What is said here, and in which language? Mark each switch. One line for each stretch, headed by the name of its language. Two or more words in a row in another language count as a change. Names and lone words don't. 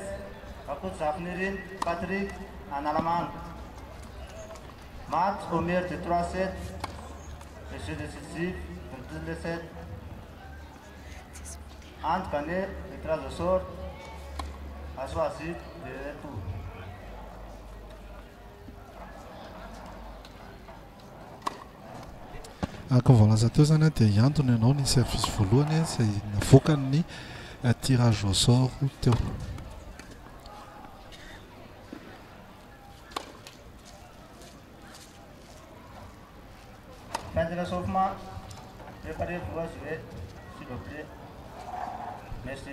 French: Akut Zafnirin, Patrick Analamang. Match au meilleur de 3-7. Et jeu décisif, 22-7. Ante Canet, le tirage au sort, a choisi de retour.
Malagasy: Ankavalaza teo zany dia hiantony ianao ny service voalohany izay navokany ny
French: tirage au sort
Malagasy: teo.
French: Fin de l'échauffement, préparez-vous à jouer, s'il vous plaît. Merci.